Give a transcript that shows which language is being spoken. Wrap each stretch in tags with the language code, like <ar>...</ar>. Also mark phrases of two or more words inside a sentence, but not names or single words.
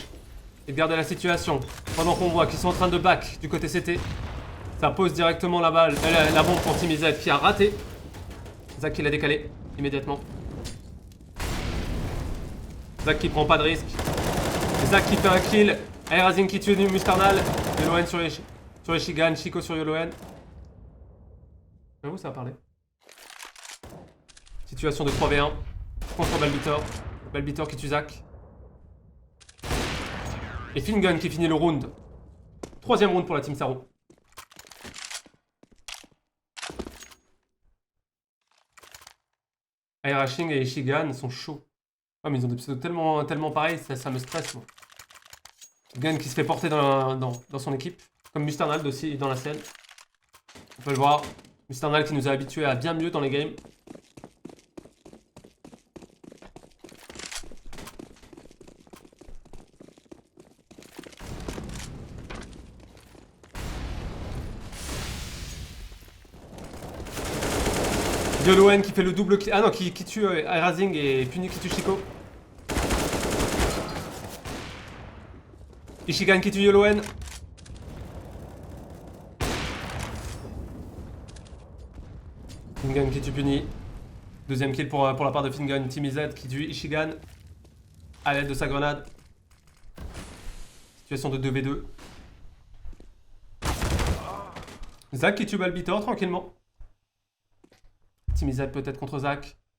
<fr>Et de garder la situation. Pendant qu'on voit qu'ils sont en train de back du côté CT. Ça pose directement la balle, la bombe pour Timmy Z qui a raté. Zach qui l'a décalé immédiatement. Zach qui prend pas de risque. Zach qui fait un kill. Air Rising qui tue Musternal. Yoloen sur Ishigan. Chico sur Yoloen. J'avoue, ça a parlé. Situation de 3v1 contre Balbitor. Balbitor qui tue Zach. Et Fingun qui finit le round. 3ème round pour la team Saru. Air Rushing et Ishigan sont chauds. Ouais, mais ils ont des pseudos tellement pareils, ça me stresse, moi. Gun qui se fait porter dans son équipe. Comme Musternald aussi dans la scène. On peut le voir. Musternald qui nous a habitués à bien mieux dans les games. Yoloen qui fait le double kill. Ah non, qui tue Razing et Puni qui tue Chico. Ishigan qui tue Yoloen. Fingun qui tue Puni. Deuxième kill pour la part de Fingun. Timmy Z qui tue Ishigan à l'aide de sa grenade. Situation de 2v2. Zach qui tue Balbitor tranquillement. Timmy Z peut-être contre Zach.</fr>